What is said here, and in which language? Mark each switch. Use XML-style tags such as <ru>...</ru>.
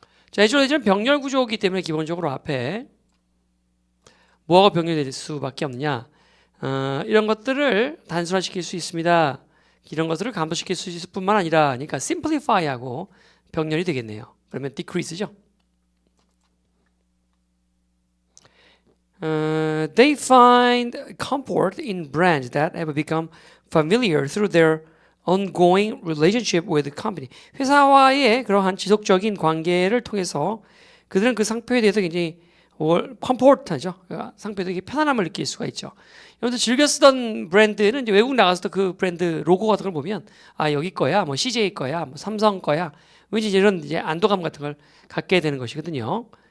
<ko>자, 애초에 병렬 구조이기 때문에 기본적으로 앞에 뭐가 병렬될 수밖에 없느냐. 이런 것들을 단순화시킬 수 있습니다. 이런 것들을 감소시킬 수 있을 뿐만 아니라 그러니까 simplify하고 병렬이 되겠네요. 그러면 decrease죠.</ko> <en>They find comfort in brands that have become familiar through their ongoing relationship with the company.</en> <ko>회사와의 그러한 지속적인 관계를 통해서 그들은 그 상표에 대해서 굉장히 컴포트하죠. 상표도 이게 편안함을 느낄 수가 있죠. 여러분들 즐겨 쓰던 브랜드는 이제 외국 나가서도 그 브랜드 로고 같은 걸 보면 아 여기 거야, 뭐 CJ 거야, 뭐 삼성 거야, 왠지 이런 이제 안도감 같은 걸 갖게 되는 것이거든요.</ko>